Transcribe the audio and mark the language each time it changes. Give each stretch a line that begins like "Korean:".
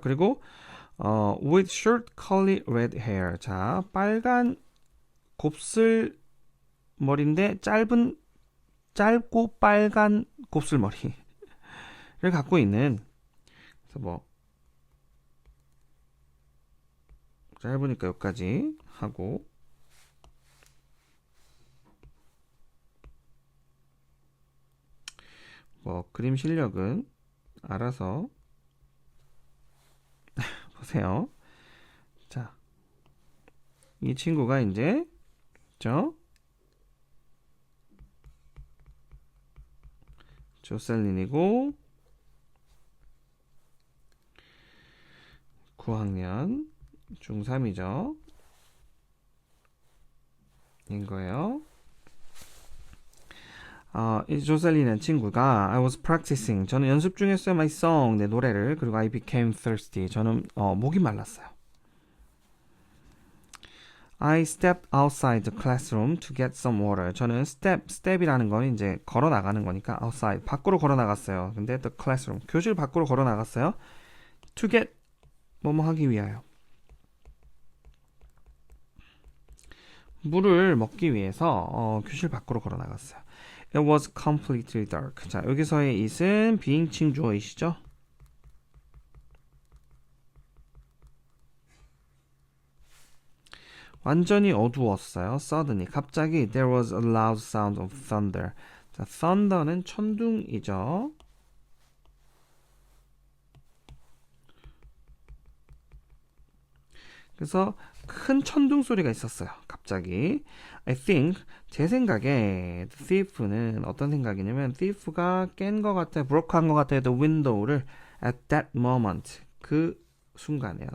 English: 그리고 with short curly red hair.
Korean: 자, 빨간 곱슬 머리인데 짧고 빨간 곱슬 머리를 갖고 있는. 그래서 짧으니까 여기까지 하고 그림 실력은 알아서 보세요. 자, 이 친구가 이제 조셀린이고 9학년 중3이죠. 인 거예요. 이 조셀린은 친구가
English: I was practicing.
Korean: 저는 연습 중이었어요.
English: My song.
Korean: 내 노래를.
English: 그리고 I became thirsty.
Korean: 저는 목이 말랐어요.
English: I stepped outside the classroom to get some water.
Korean: 저는 step이라는 건 이제 걸어 나가는 거니까 outside 밖으로 걸어 나갔어요. 근데
English: the classroom
Korean: 교실 밖으로 걸어 나갔어요.
English: to get
Korean: 뭐뭐 하기 위하여. 물을 먹기 위해서 교실 밖으로 걸어 나갔어요.
English: It was completely dark.
Korean: 자, 여기서의 it은 비인칭 주어이시죠? 완전히 어두웠어요.
English: Suddenly,
Korean: 갑자기
English: there was a loud sound of thunder.
Korean: 자, thunder는 천둥이죠. 그래서 큰 천둥 소리가 있었어요. 갑자기.
English: I think
Korean: 제 생각에 thief는 어떤 생각이냐면 thief가 깬 것 같아, broke한 것 같아
English: the window를 at that moment
Korean: 그 순간이에요.